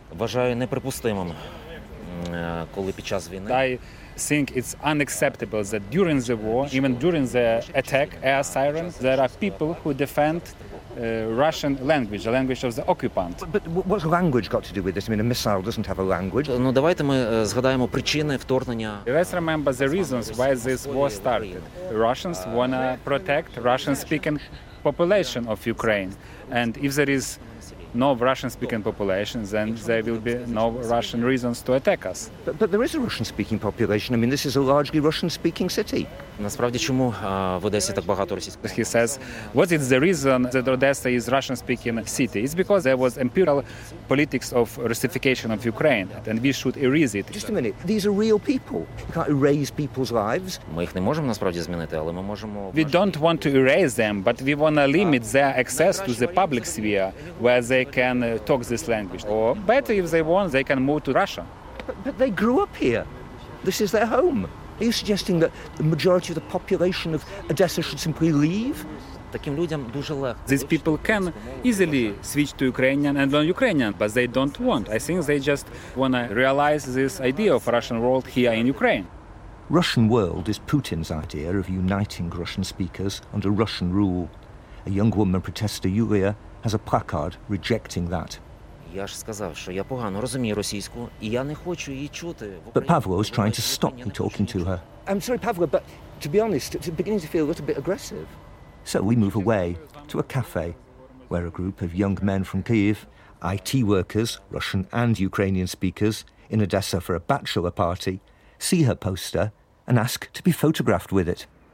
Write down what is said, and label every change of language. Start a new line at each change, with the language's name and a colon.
English: I think it's unacceptable that during the war, even during the attack, air sirens, there are people who defend Russian language, the language of the occupant. But what's language got to do with this? I mean, a missile doesn't have a language.
Ukrainian: Ну давайте ми згадаємо причини вторгнення.
English: Let's remember the reasons why this war started. Russians wanna protect Russian-speaking population of Ukraine, and if there is no Russian-speaking population, then there will be no Russian reasons to attack us. But there is a Russian-speaking population. I mean, this is a largely Russian-speaking city.
Ukrainian: Насправді, чому в Одесі так багато російських?
English: He says, what is the reason that Odessa is Russian-speaking city? It's because there was imperial politics of Russification of Ukraine, and we should erase it. Just a minute. These are real people. You can't erase people's lives.
Ukrainian: Ми їх не можемо насправді змінити, але ми можемо.
English: We don't want to erase them, but we want to limit their access to the public sphere where they can talk this language. Or better, if they want, they can move to Russia. But they grew up here. This is their home. Are you suggesting that the majority of the population of Odessa should simply leave?
Ukrainian: Таким людям дуже легко.
English: These people can easily switch to Ukrainian and learn Ukrainian, but they don't want. I think they just want to realize this idea of Russian world here in Ukraine. Russian world is Putin's idea of uniting Russian speakers under Russian rule. A young woman protester, Yulia, has a placard rejecting that.
Ukrainian: Я ж сказав, що я погано розумію російську, і я не хочу її чути.
English: But Pavlo is trying to stop me talking to her. I'm sorry, Pavlo, but to be honest, it's beginning to feel a little bit aggressive. So we move away to a cafe, where a group of young men from Kyiv, IT workers, Russian and Ukrainian speakers, in Odessa for a bachelor party, see her poster and ask to be photographed with it.